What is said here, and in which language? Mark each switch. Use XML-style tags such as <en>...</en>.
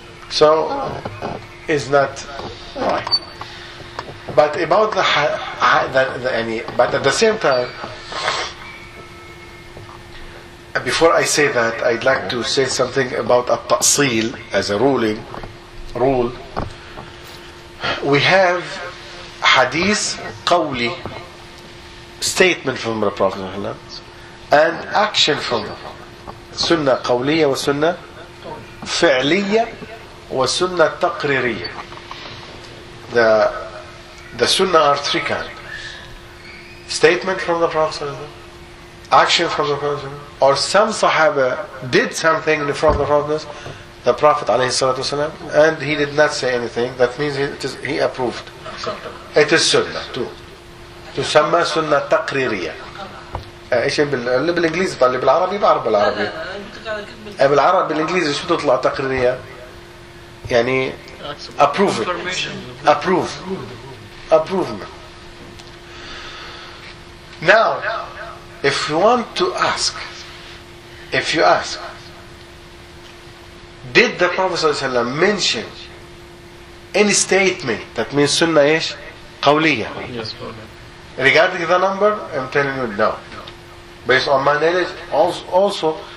<en>So, is not right. But about but at the same time, before I say that, I'd like to say something about at-ta'seel as a ruling rule. We have hadith qawli, statement from the Prophet and action from the Prophet.</en> <ar>سنة قولية وسنة فعلية وسنة تقريرية.</ar> <en>The sunnah are three kinds. Statement from the Prophet, action from the Prophet, or some Sahaba did something in front of the Prophet, the Prophet</en> <ar>عليه الصلاة والسلام,</ar> <en>and he did not say anything. That means he approved. It is sunnah too.</en> <ar>تسمى سنة تقريرية. ايش بالانجليزي طلع بالعربي بعرف بالعربي بالعربي بالانجليزي شو تطلع تقريريه يعني approve.</ar> <en>Now if you want to ask, if you ask, did the Prophet</en> <ar>صلى الله عليه وسلم</ar> <en>mention any statement that means sunnah</en> <ar>ايش قوليه,</ar> <en>yes, regarding the number, I'm telling you no. Based on my knowledge, also</en>